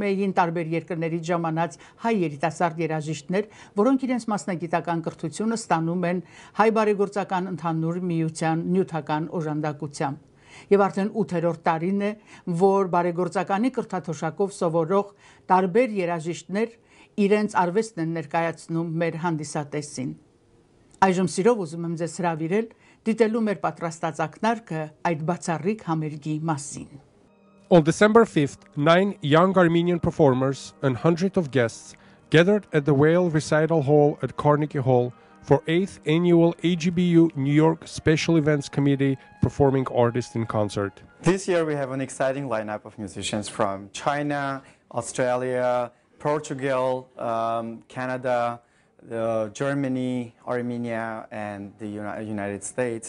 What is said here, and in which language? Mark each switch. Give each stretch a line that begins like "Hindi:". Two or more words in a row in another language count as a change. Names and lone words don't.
Armenian: էին տարբեր երկրներից ժամանած հայ երիտասարդ երաժիշտներ, որոնք իրենց մասնագիտական կրթությունը ստանում են հայ բարեգործական ընդհանուր միության նյութական օժանդակությամբ։ Եվ արդեն 8-րդ տարին է, որ բարեգործականի կրթաթոշակով սովորող տարբեր երաժիշտներ իրենց արվեստն են ներկայացնում մեր հանդիսատեսին։ Այժմ սիրով ուզում եմ ձեզ հրավիրել դիտելու մեր պատրաստած ակնարկը այդ բացառիկ համերգի մասին։
English: On December 5th, 9 young Armenian performers and hundreds of guests gathered at the Weill Recital Hall at Carnegie Hall for 8th Annual AGBU New York Special Events Committee Performing Artists in Concert. This year we have an exciting lineup of musicians from China, Australia, Portugal, Canada, Germany, Armenia, and the United States.